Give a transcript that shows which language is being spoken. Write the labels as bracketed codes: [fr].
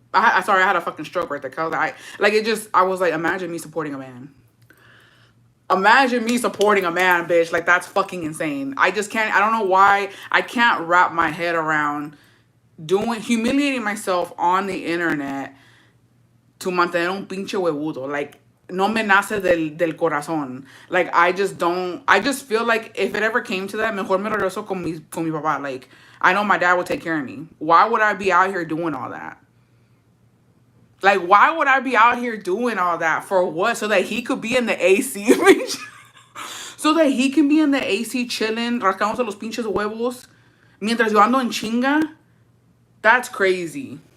[en] Sorry, I had a fucking stroke right there. Cause I was like, imagine me supporting a man. Imagine me supporting a man, bitch. Like, that's fucking insane. I just can't. I don't know why I can't wrap my head around humiliating myself on the internet to [es] mantener un pinche huevudo. Like, no me nace del corazón. [en] Like, I just feel like if it ever came to that, [es] mejor me regreso con mi papá. [en] Like, I know my dad would take care of me. Why would I be out here doing all that? Like, why would I be out here doing all that? For what? So that he could be in the AC, bitch? So that he can be in the AC chilling, [es] rascándose los pinches huevos, mientras yo ando en chinga? [en] That's crazy.